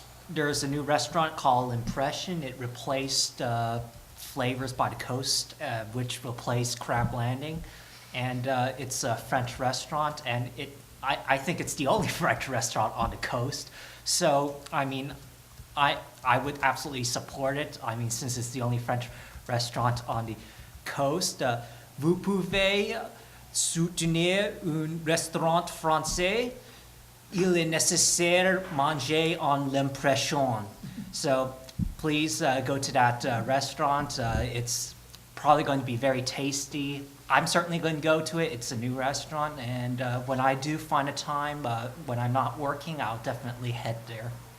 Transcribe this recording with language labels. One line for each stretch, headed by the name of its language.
English: There's a new restaurant called Impression. It replaced Flavors by the Coast, which replaced Crab Landing. And it's a French restaurant, and I think it's the only French restaurant on the coast. So, I mean, I would absolutely support it. I mean, since it's the only French restaurant on the coast.
French: Vous pouvez soutenir un restaurant français. Il est nécessaire manger en l'impression.
English: So please go to that restaurant. It's probably going to be very tasty. I'm certainly going to go to it. It's a new restaurant, and when I do find a time, when I'm not working, I'll definitely head there.